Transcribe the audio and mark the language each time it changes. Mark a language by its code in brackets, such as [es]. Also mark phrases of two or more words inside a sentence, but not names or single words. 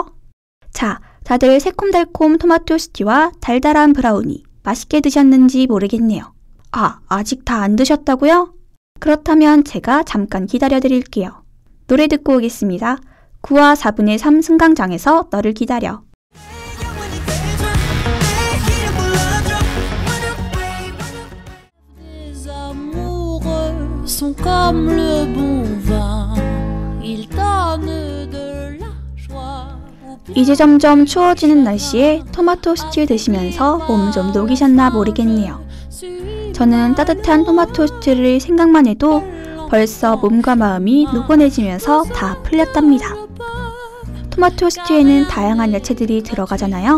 [ko] 자, 다들 새콤달콤 토마토 스튜와 달달한 브라우니 맛있게 드셨는지 모르겠네요. 아, 아직 다 안 드셨다고요? 그렇다면 제가 잠깐 기다려 드릴게요. 노래 듣고 오겠습니다. 9와 4분의 3 승강장에서 너를 기다려. [fr] Sont comme le bon vin, ils donnent de la joie. [ko] 이제 점점 추워지는 날씨에 토마토 스튜 드시면서 몸 좀 녹이셨나 모르겠네요. 저는 따뜻한 토마토 스튜를 생각만 해도 벌써 몸과 마음이 노곤해지면서 다 풀렸답니다. 토마토 스튜에는 다양한 야채들이 들어가잖아요.